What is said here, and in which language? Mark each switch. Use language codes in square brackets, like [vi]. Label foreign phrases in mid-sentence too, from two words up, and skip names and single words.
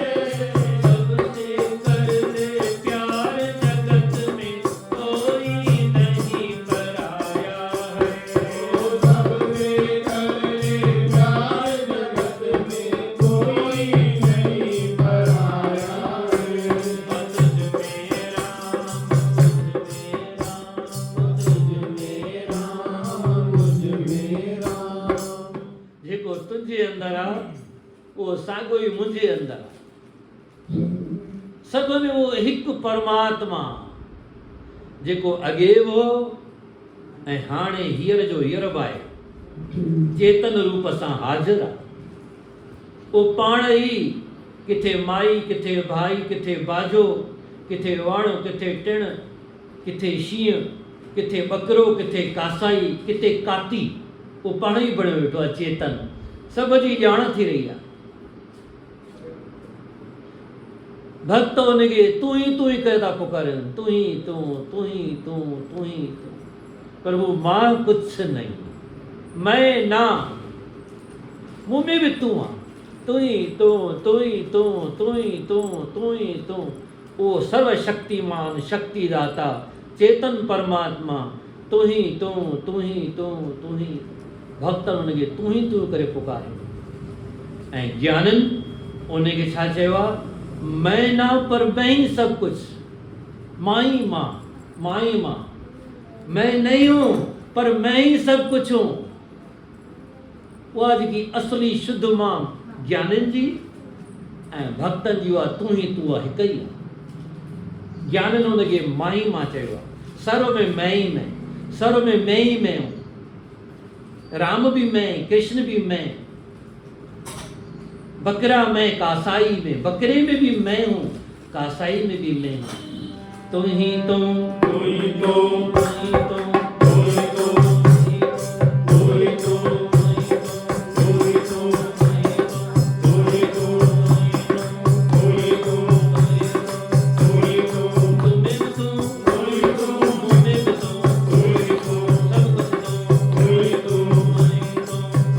[hi] सबसे करते प्यार जगत में कोई नहीं पराया है, सबसे करते प्यार जगत में कोई नहीं पराया है। तुझ में राम, तुझ में राम, [sd] जेको तुंहिंजे अंदरि आहे उहो साॻियो ई मुंहिंजे अंदरि आहे। सभ में उहो हिकु परमात्मा जेको अॻे हो ऐं हाणे हींअर जो हींअर बि आहे, चेतन रूप सां हाज़िर आहे। उहो पाण ई किथे माई, किथे भाई, किथे बाजो, किथे वण, किथे टिण, किथे शींहं, किथे ॿकरो, किथे कासाई, किथे काती, उहो पाण ई बणियो वेठो आहे चेतन। सभ जी ॼाण थी रही आहे। भक्त उनखे तूं ई करे था पुकारनि, तूं ही तूं, तूं ही तूं, तूं ही तूं। [hi] प्रभु मां कुछ नहीं, मैं ना, मुँह में भी तूं आहे, तूं ही तूं, तूं ही तूं, तूं ही तूं, तूं ही तूं। वो सर्वशक्तिमान, शक्तिदाता, चेतन परमात्मा, तूं ही तूं, तूं ही तूं, तूं ही। [sd] भक्त उनखे तूं ही तूं करे पुकारे। ऐं ज्ञाननि उनखे छा चयो आहे? [hi] मैं ना पर मैं ही सब कुछ, [sd] मां ही मां, मां ही मां। [hi] मैं नहीं हूं पर मैं ही सब कुछ हूं। [sd] उहा जेकी असली शुद्ध मां ज्ञाननि जी ऐं भक्तनि जी, उहा तूं ही तूं आहे, हिकु ई आहे। ज्ञाननि उनखे मां ही मां चयो आहे। [hi] सर्व में मैं ही मैं, सर्व में मैं ही मैं हूं। राम भी मैं, कृष्ण भी मैं, बकरा मैं, कासाई में, बकरे में भी मैं हूँ, कासाई में भी मैं हूँ। तुम ही तुम, तुम ही तुम, तुम ही तुम, तुम ही तुम, तुम ही तुम, तुम ही तुम, तुम ही तुम, तुम ही तुम, तुम ही तुम, तुम में भी तुम, तुम ही तुम, मुझ में भी तुम, तुम ही तुम, सब कुछ तुम, तुम ही तुम, तुम ही तुम।